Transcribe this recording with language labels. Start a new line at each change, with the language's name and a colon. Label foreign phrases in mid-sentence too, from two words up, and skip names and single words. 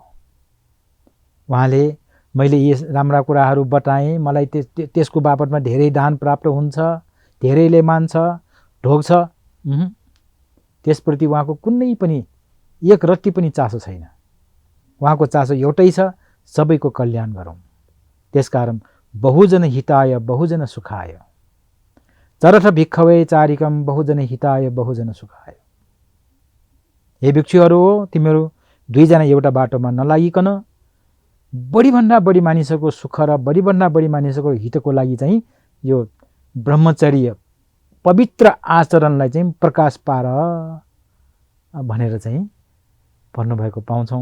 Nepali: उहाँले मैले यी राम्रा कुराहरू बताएँ, मलाई त्यसको बापतमा धेरै दान प्राप्त हुन्छ, धेरैले मान्छ, ढोग्छ, त्यसप्रति उहाँको कुनै पनि एक रत्ती पनि चासो छैन। उहाँको चासो एउटै छ, सबैको कल्याण गरौँ।
Pali: त्यसकारण बहुजन हिताय बहुजन सुखाय, चरथ भिक्षवे चारिकम बहुजन हिताय बहुजन सुखाय।
Nepali: हे भिक्षुहरू हो, तिमीहरू दुईजना एउटा बाटोमा नलागिकन बढीभन्दा बढी मानिसहरूको सुख र बढीभन्दा बढी मानिसहरूको हितको लागि चाहिँ यो ब्रह्मचर्य पवित्र आचरणलाई चाहिँ प्रकाश पार भनेर चाहिँ भन्नुभएको पाउँछौँ।